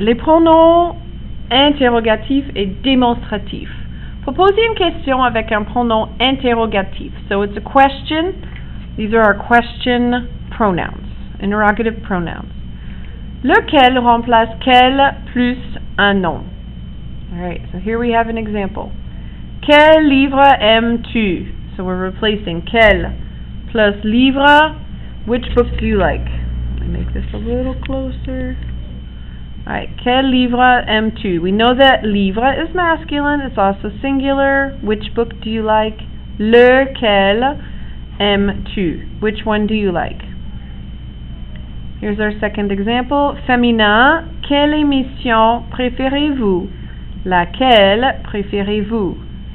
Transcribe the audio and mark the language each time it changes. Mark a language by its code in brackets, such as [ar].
[fr] Les pronoms interrogatifs et démonstratifs. Faut poser une question avec un pronom interrogatif. [en] So it's a question. These are our question pronouns, interrogative pronouns. [fr] Lequel remplace quel plus un nom. [en] Alright, so here we have an example. [fr] Quel livre aimes-tu? [en] So we're replacing quel plus livre. Which book do you like? Let me make this a little closer. [fr] Alright, quel livre aimes-tu? [en] We know that livre is masculine, it's also singular. Which book do you like? [fr] Lequel aimes-tu? [en] Which one do you like? Here's our second example. [fr] Féminin, quelle émission préférez-vous? Laquelle préférez-vous?